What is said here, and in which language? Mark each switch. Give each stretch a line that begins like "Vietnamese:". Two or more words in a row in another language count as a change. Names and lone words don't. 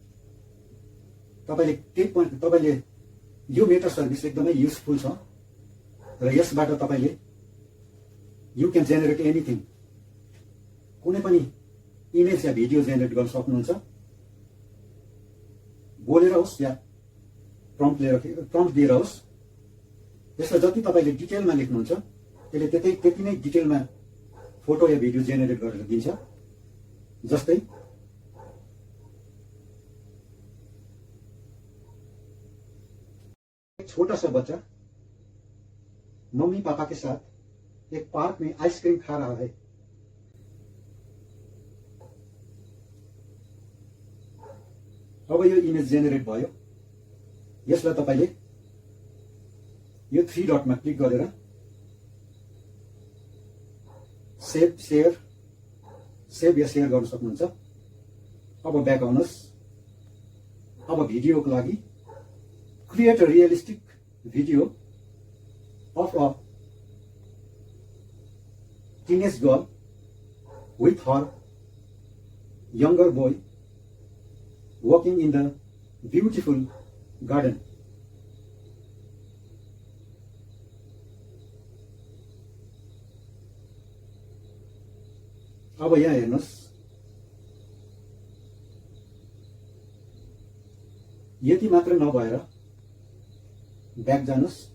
Nepali: तपाईले यो मेटा सर्भिस एकदमै युजफुल छ र यसबाट तपाईले
English: you can generate anything,
Nepali: कुनै पनि इमेज या भिडियो जेनेरेट गर्न सक्नुहुन्छ। बोलेर होस् या प्रम्प्ट दिएर होस्। यसलाई जति तपाईले डिटेलमा लेख्नुहुन्छ त्यसले त्यति नै डिटेलमा फोटो या भिडियो जेनेरेट गरेर दिन्छ।
Hindi: जस्तै एक छोटा सा बच्चा मम्मी पापा के साथ एक पार्क में आइसक्रीम खा रहा है।
Nepali: अब यो इमेज जेनेरेट भयो। यसलाई तपाईले यो 3 डटमा क्लिक गरेर सेभ या शेयर गर्न सक्नुहुन्छ। अब ब्याक आउनुहोस्। अब भिडियोको लागि
English: create a realistic video of a teenage girl with her younger boy walking in the beautiful garden.
Nepali: अब यहाँ हेर्नुहोस्, यति मात्र नभएर ब्याक जानुहोस्।